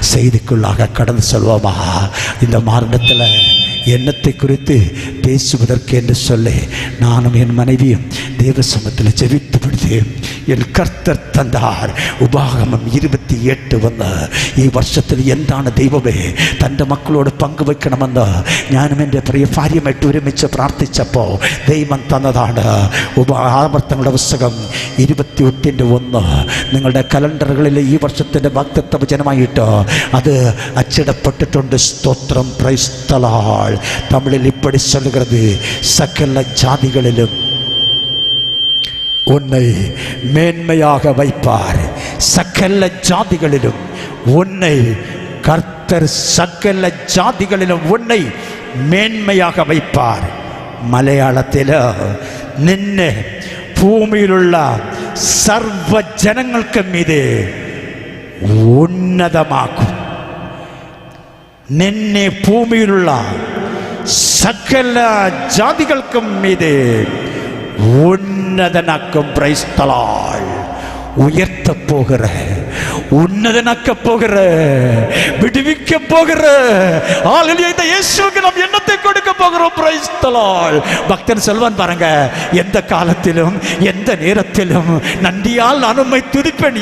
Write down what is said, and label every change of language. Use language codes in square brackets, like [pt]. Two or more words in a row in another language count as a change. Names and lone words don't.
[ta] செய்திக்குள்ளாக கடந்து செல்வோமா? இந்த மார்க்கத்தில் எண்ணத்தை குறித்து பேசுவதற்கு என்று சொல்லி நானும் என் மனைவியும் தேவ சமூகத்தில் ஜெபித்து விடுத்து என் கர்த்தர் தந்தார். [ml] உபாகமம் 28 വന്ന ഈ വർഷത്തിൽ എന്താണ് ദൈവമേ തൻ്റെ മക്കളോട് പങ്കുവെക്കണമെന്ന് ഞാനും എൻ്റെ പ്രിയ ഭാര്യയുമായിട്ട് ഒരുമിച്ച് പ്രാർത്ഥിച്ചപ്പോൾ ദൈവം തന്നതാണ്. ആവർത്തനങ്ങളുടെ പുസ്തകം 28:1 നിങ്ങളുടെ കലണ്ടറുകളിൽ ഈ വർഷത്തിൻ്റെ വാഗ്ദത്ത വചനമായിട്ട് അത് അച്ചിടപ്പെട്ടിട്ടുണ്ട്. സ്തോത്രം, [en] praise the Lord. [ta] തമിഴിൽ இப்படி சொல்கிறது, சகல ஜாதிகளிலும் உன்னை மேன்மையாக வைப்பார். சகல ஜாதிகளிலும் உன்னை கர்த்தர் சகல ஜாதிகளிலும் உன்னை மேன்மையாக வைப்பார். [ml] മലയാളത്തിൽ നിന്നെ ഭൂമിയിലുള്ള സർവ ജനങ്ങൾക്കും മീതെ ഉന്നതമാക്കും. നിന്നെ ഭൂമിയിലുള്ള സകല ജാതികൾക്കും മീതെ உன்னதனாக்கும். [en] praise the Lord. [ta] உயர்த்த போகிற, உன்னதனாக்க போகிற, விடுவிக்க போகிற ஹalleluya. இந்த இயேசுவுக்கு நாம் எண்ணத்தை கொடுக்க போகிறோம். [en] Praise the Lord. [ta] பக்தன் சொல்வான் பாருங்க, எந்த காலத்திலும் எந்த நேரத்திலும் நன்றியால் நான் உம்மை துதிப்பேன்.